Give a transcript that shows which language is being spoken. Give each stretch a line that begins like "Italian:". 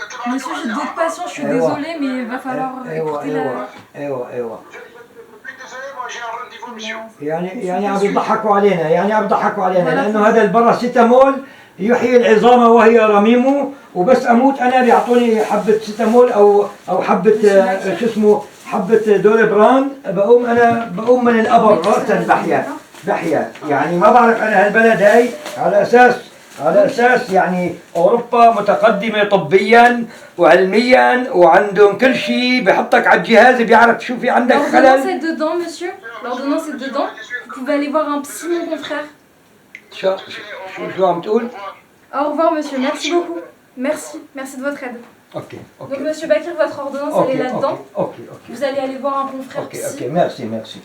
French: Monsieur, j'ai d'autres patients, je suis désolée, mais il va falloir écouter la...
Arabic: ايوه يعني عم يضحكوا علينا، لانه هذا الباراسيتامول يحيي العظام وهي رميم، وبس اموت انا بيعطوني حبه سيتامول او حبه شو اسمه حبه دولبران، بقوم من القبر راسا بحيا يعني ما بعرف انا هالبلد هاي على اساس يعني اوروبا متقدمه طبيا وعلميا وعندهم كل شيء، بحطك على الجهاز بيعرف شو في عندك
French: L'ordonnance
Arabic: خلل.
French: est dedans, monsieur. L'ordonnance est dedans. Vous pouvez aller voir un psy, mon confrère.
Arabic: شو عم تقول؟
French: Au revoir, monsieur. Merci beaucoup. Merci de votre aide.
English: okay
French: Donc, monsieur Bakir, votre ordonnance, elle est là-dedans.
English: okay
French: Vous allez aller voir un confrère psy. ميرسي